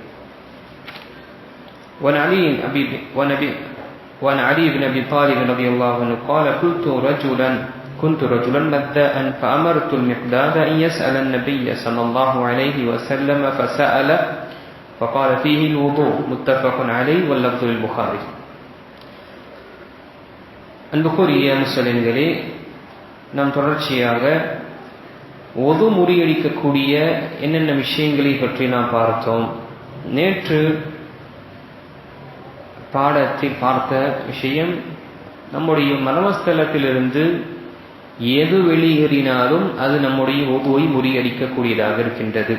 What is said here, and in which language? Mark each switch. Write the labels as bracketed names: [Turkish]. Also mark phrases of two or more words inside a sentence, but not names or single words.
[Arabic] وعن علي بن أبي طالب رضي الله عنه قال: كنت رجلا مذاء فأمرت المقداد أن يسأل النبي صلى الله عليه وسلم فسأل فقال فيه الوضوء. متفق عليه واللفظ للبخاري. [Tamil] அன்புக்குரிய முஸ்லிம்களே, நாம் தொடர்ச்சியாக ஒது முறியடிக்கக்கூடிய என்னென்ன விஷயங்களை பற்றி நாம் பார்த்தோம். நேற்று பாடத்தில் பார்த்த விஷயம், நம்முடைய மனமஸ்தலத்திலிருந்து எது வெளியேறினாலும் அது நம்முடைய ஒதுவை முறியடிக்கக்கூடியதாக இருக்கின்றது.